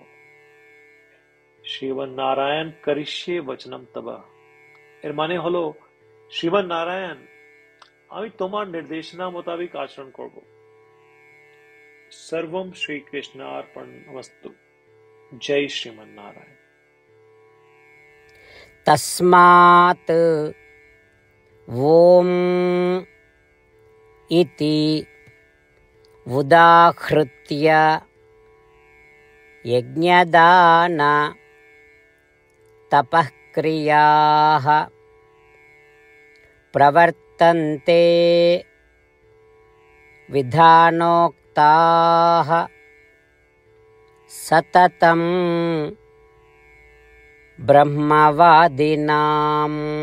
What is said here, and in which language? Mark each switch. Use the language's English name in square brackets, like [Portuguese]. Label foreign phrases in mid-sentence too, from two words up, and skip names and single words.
[Sanskrit] শ্রীমান নারায়ণ করিষ্যে বচনম তব, [Bangla] এর মানে হলো, শ্রীমান নারায়ণ, আমি তোমার নির্দেশনা মোতাবেক আচরণ করব। [Sanskrit] সর্বম শ্রীকৃষ্ণার্পণমস্তু। [Bangla] জয় শ্রীমান নারায়ণ। [Sanskrit] तस्मात् ॐ इति उदाहृत्य यज्ञदान तपःक्रियाः प्रवर्तन्ते विधानोक्ताः सततं ब्रह्मवादिनाम्।